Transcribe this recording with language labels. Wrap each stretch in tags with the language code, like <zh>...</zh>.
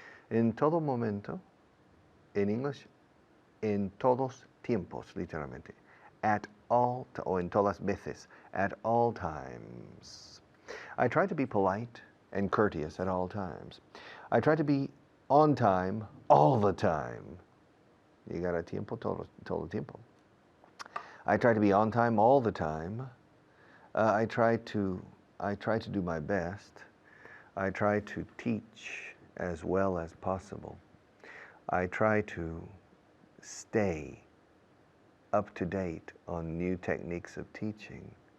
<es>En todo momento, en English, en todos tiempos, literalmente.</es> <en>At all,</en> <es>o en todas veces,</es> <en>at all times. I try to be polite and courteous at all times. I try to be on time all the time.</en> <es>Llegar a tiempo todo el tiempo.</es> <en>I try to be on time all the time. I try to do my best. I try to teach as well as possible. I try to stay up to date on new techniques of teaching.</en>